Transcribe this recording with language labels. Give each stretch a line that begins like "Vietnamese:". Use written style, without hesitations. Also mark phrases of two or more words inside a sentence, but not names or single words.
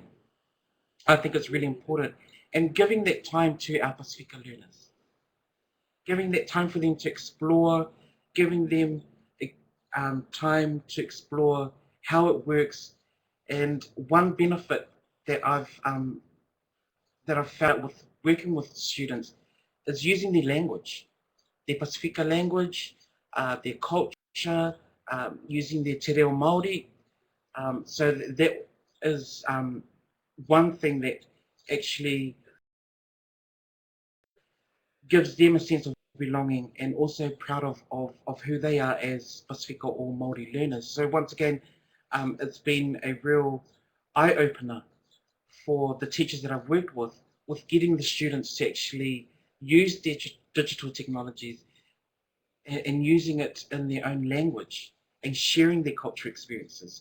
English: I think it's really important, and giving that time to our Pacifica learners, giving that time for them to explore, giving them time to explore how it works. And one benefit that I've found with working with students is using their language, their Pacifica language, their culture, using their
Māori: te reo Māori.
English: So that is one thing that actually gives them a sense of belonging, and also proud of who they are as Pacifica or Māori learners. So once again, it's been a real eye-opener for the teachers that I've worked with getting the students to actually use their digital technologies and using it in their own language and sharing their cultural experiences.